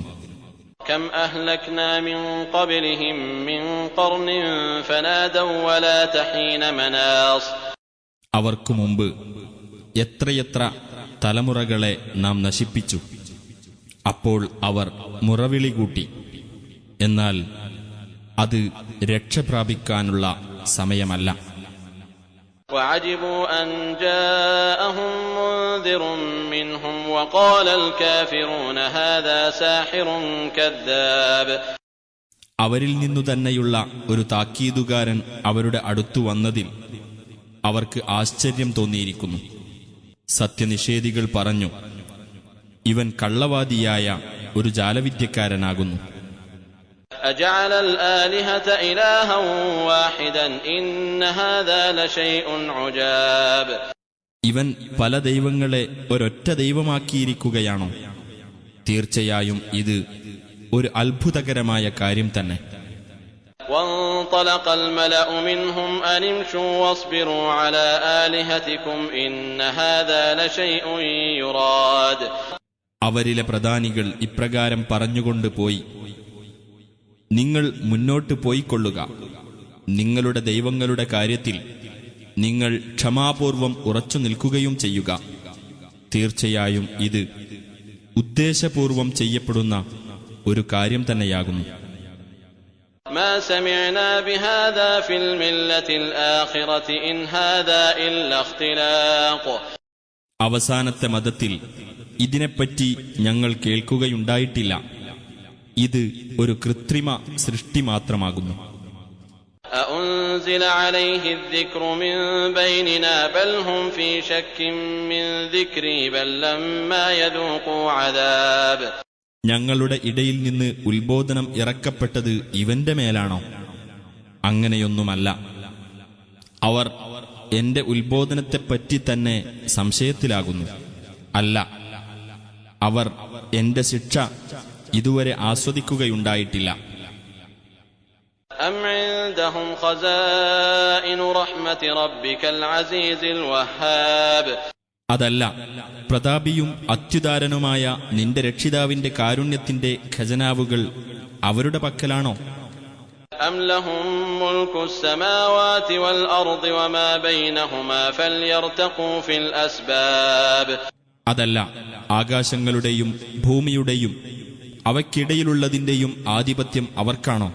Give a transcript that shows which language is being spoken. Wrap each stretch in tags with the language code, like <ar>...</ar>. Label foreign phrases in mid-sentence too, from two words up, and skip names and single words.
<ar>كم أهلكنا من قبلهم من قرن فنادوا ولات حين مناص.</ar> <ml>അവർക്കു മുമ്പ് എത്രയെത്ര തലമുറകളെ നാം നശിപ്പിച്ചു. അപ്പോൾ അവർ മുറവിളി കൂട്ടി, എന്നാൽ അത് രക്ഷപ്രാപിക്കാനുള്ള സമയമല്ല.</ml> <ar>وعجبوا أن جاءهم منذر منهم وقال الكافرون هذا ساحر كذاب.</ar> <ml>അവരിൽ നിന്നു തന്നെയുള്ള ഒരു താക്കീതുകാരൻ അവരുടെ അടുത്തു വന്നതിൽ അവർക്ക് ആശ്ചര്യം തോന്നിയിരിക്കുന്നു. സത്യനിഷേധികൾ പറഞ്ഞു, ഇവൻ കള്ളവാദിയായ ഒരു ജാലവിദ്യക്കാരനാകുന്നു.</ml> <ar>أجعل الآلهة إلها واحدا إن هذا لشيء عجاب.</ar> <ml>ഇവൻ പല ദൈവങ്ങളെ ഒരൊറ്റ ദൈവമാക്കിയിരിക്കുകയാണോ? തീർച്ചയായും ഇത് ഒരു അത്ഭുതകരമായ കാര്യം തന്നെ.</ml> <ar>وانطلق الملأ منهم أن امشوا واصبروا على آلهتكم إن هذا لشيء يراد.</ar> <ml>അവരിലെ പ്രധാനികൾ ഇപ്രകാരം പറഞ്ഞുകൊണ്ട് പോയി, നിങ്ങൾ മുന്നോട്ട് പോയിക്കൊള്ളുക. നിങ്ങളുടെ ദൈവങ്ങളുടെ കാര്യത്തിൽ നിങ്ങൾ ക്ഷമാപൂർവം ഉറച്ചു നിൽക്കുകയും ചെയ്യുക. തീർച്ചയായും ഇത് ഉദ്ദേശപൂർവം ചെയ്യപ്പെടുന്ന ഒരു കാര്യം തന്നെയാകുന്നു.</ml> <ar>ما سمعنا بهذا في الملة الآخرة إن هذا إلا اختلاق.</ar> <ml>അവസാനത്തെ മതത്തിൽ ഇതിനെപ്പറ്റി ഞങ്ങൾ കേൾക്കുകയുണ്ടായിട്ടില്ല. ഇത് ഒരു കൃത്രിമ സൃഷ്ടി മാത്രമാകുന്നു.</ml> <ar>أأنزل عليه الذكر من بيننا بل هم في شك من ذكري بل لما يذوقوا عذاب.</ar> <ml>ഞങ്ങളുടെ ഇടയിൽ നിന്ന് ഉത്ബോധനം ഇറക്കപ്പെട്ടത് ഇവന്റെ മേലാണോ? അങ്ങനെയൊന്നുമല്ല. അവർ എന്റെ ഉത്ബോധനത്തെപ്പറ്റി തന്നെ സംശയത്തിലാകുന്നു. അല്ല, അവർ എന്റെ ശിക്ഷ ഇതുവരെ ആസ്വദിക്കുകയുണ്ടായിട്ടില്ല.</ml> <ar>أم عندهم خزائن رحمة ربك العزيز الوهاب.</ar> <ml>അതല്ല, പ്രതാപിയും അത്യുദാരനുമായ നിന്റെ രക്ഷിതാവിന്റെ കാരുണ്യത്തിന്റെ ഖജനാവുകൾ അവരുടെ പക്കലാണോ?</ml> <ar>أم لهم ملك السماوات والأرض وما بينهما فليرتقوا في الأسباب.</ar> <ml>അതല്ല, ആകാശങ്ങളുടെയും ഭൂമിയുടെയും അവയ്ക്കിടയിലുള്ളതിന്റെയും ആധിപത്യം അവർക്കാണോ?</ml>